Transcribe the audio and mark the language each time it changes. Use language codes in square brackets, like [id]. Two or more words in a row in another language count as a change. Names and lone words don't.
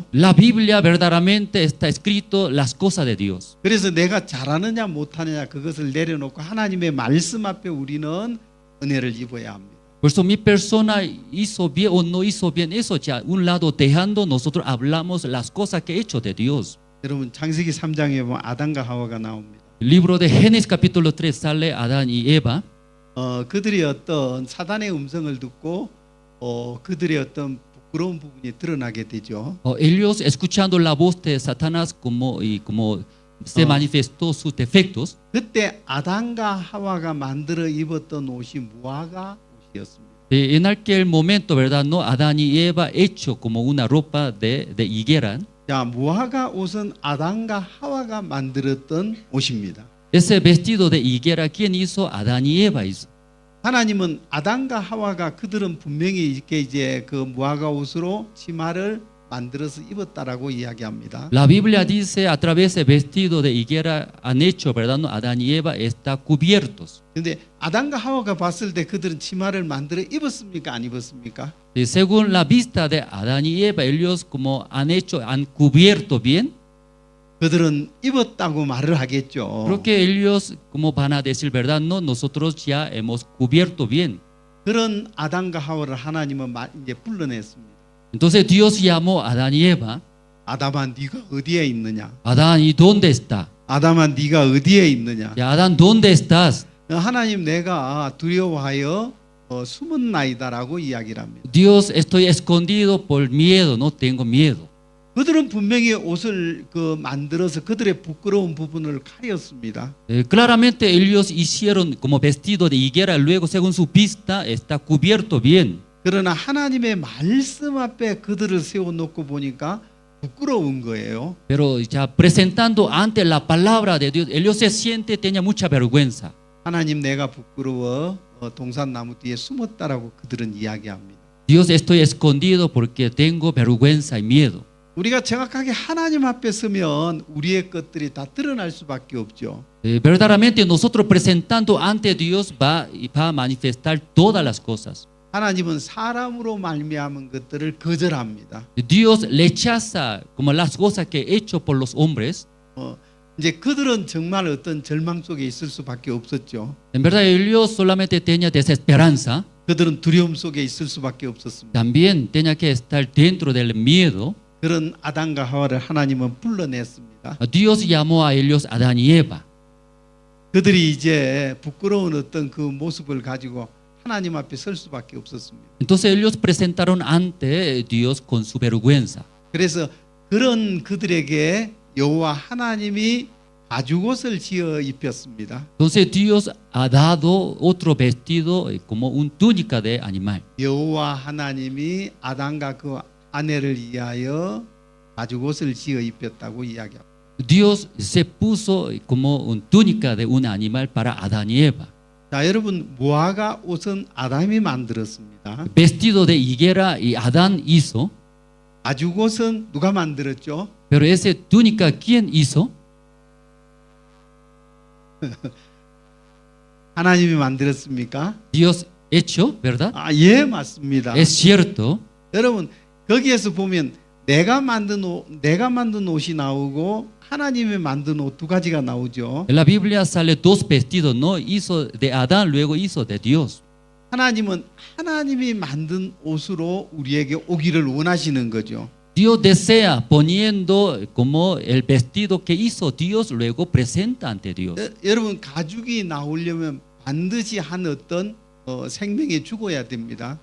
[es] La Biblia verdaderamente está escrito las cosas de Dios. [ko] 그래서 내가 잘하느냐 못하느냐 그것을 내려놓고 하나님의 말씀 앞에 우리는 은혜를 입어야 합니다. [es] Por eso mi persona hizo bien o no hizo bien, eso ya un lado dejando nosotros hablamos las cosas que he hecho de Dios. [ko] 여러분 창세기 3장에 보면 아담과 하와가 나옵니다. [es] El libro de Génesis capítulo 3 sale Adán y Eva. [ko] 그들이 어떤 사단의 음성을 듣고 그들의 어떤 부끄러운 부분이 드러나게 되죠. [es] Ellos escuchando la voz de Satanás como se manifestó sus defectos. [ko] 그때 아담과 하와가 만들어 입었던 옷이 무화과 옷이었습니다. [es] En aquel momento, ¿verdad? No, Adán y Eva hecho como una ropa de higuera. [ko] 자, 무화과 옷은 아담과 하와가 만들었던 옷입니다. [es] Ese vestido de higuera, ¿quién hizo? Adán y Eva hizo. [ko] 하나님은 아담과 하와가 그들은 분명히 이렇게 이제 그 무화과 옷으로 치마를 만들어서 입었다라고 이야기합니다. [es] La Biblia dice a través de vestido de higuera han hecho, ¿verdad? No, Adán y Eva está cubiertos. [ko] 근데 아담과 하와가 봤을 때 그들은 치마를 만들어 입었습니까? 안 입었습니까? [es] Y según la vista de Adán y Eva, ellos como han hecho, han cubierto bien. [ko] 그들은 입었다고 말을 하겠죠. [es] Porque ellos como van a decir, ¿verdad? No, nosotros ya hemos cubierto bien. [ko] 그런 아담과 하와를 하나님은 이제 불러냈습니다. [es] Entonces Dios llamó a Adán y Eva. [ko] 아담아 네가 어디에 있느냐? [es] Adán, ¿y dónde está? [ko] 아담아 네가 어디에 있느냐? [es] Ya, Adán, ¿dónde estás? [ko] 하나님 내가 두려워하여 숨은 나이다라고 이야기를 합니다. [es] Dios, estoy escondido por miedo, no tengo miedo. [ko] 그들은 분명히 옷을 만들어서 그들의 부끄러운 부분을 가렸습니다. [es] Claramente ellos hicieron como vestido de higuera, luego según su vista está cubierto bien. [ko] 그러나 하나님의 말씀 앞에 그들을 세워놓고 보니까 부끄러운 거예요. [es] Pero ya presentando ante la palabra de Dios, ellos se sienten, tenía mucha vergüenza. [ko] 하나님 내가 부끄러워 동산나무 뒤에 숨었다라고 그들은 이야기합니다. [es] Dios, estoy escondido porque tengo vergüenza y miedo. [ko] 우리가 정확하게 하나님 앞에 서면 우리의 것들이 다 드러날 수밖에 없죠. [es] Verdaderamente nosotros presentando ante Dios va a manifestar todas las cosas. [ko] 하나님은 사람으로 말미암은 것들을 거절합니다. [es] Dios rechaza como las cosas que he hecho por los hombres. [ko] 이제 그들은 정말 어떤 절망 속에 있을 수밖에 없었죠. [es] En verdad ellos solamente tenían desesperanza. [ko] 그들은 두려움 속에 있을 수밖에 없었습니다. [es] También tenía que estar dentro del miedo. [ko] 그런 아담과 하와를 하나님은 불러냈습니다. [es] Dios llamó a ellos Adán y Eva. [ko] 그들이 이제 부끄러운 어떤 그 모습을 가지고 하나님 앞에 설 수밖에 없었습니다. [es] Entonces ellos presentaron ante Dios con su vergüenza. [ko] 그래서 그런 그들에게 여호와 하나님이 가죽옷을 지어 입혔습니다. [es] Entonces Dios ha dado otro vestido como un túnica de animal. [ko] 여호와 하나님이 아담과 그 아내를 위하여 가죽옷을 지어 입혔다고 이야기합니다. [es] Dios se puso como un túnica de un animal para Adán y Eva. [ko] 자, 여러분 무화과 옷은 아담이 만들었습니다. [es] Vestido de higuera y Adán hizo. [ko] 가죽옷은 누가 만들었죠? [es] Pero ese túnica, ¿quién hizo? [ko] 하나님이 만들었습니까? [es] Dios hecho, ¿verdad? [ko] 예, 맞습니다. [es] Es cierto. [ko] 여러분 거기에서 보면 내가 만든 옷이 나오고 하나님이 만든 옷 두 가지가 나오죠. [es] En la Biblia sale dos vestidos, no hizo de Adán, luego hizo de Dios. [ko] 하나님은 하나님이 만든 옷으로 우리에게 오기를 원하시는 거죠. [es] Dios desea poniendo como el vestido que hizo Dios, luego presenta ante Dios. [ko] 여러분 가죽이 나오려면 반드시 한 어떤 생명이 죽어야 됩니다.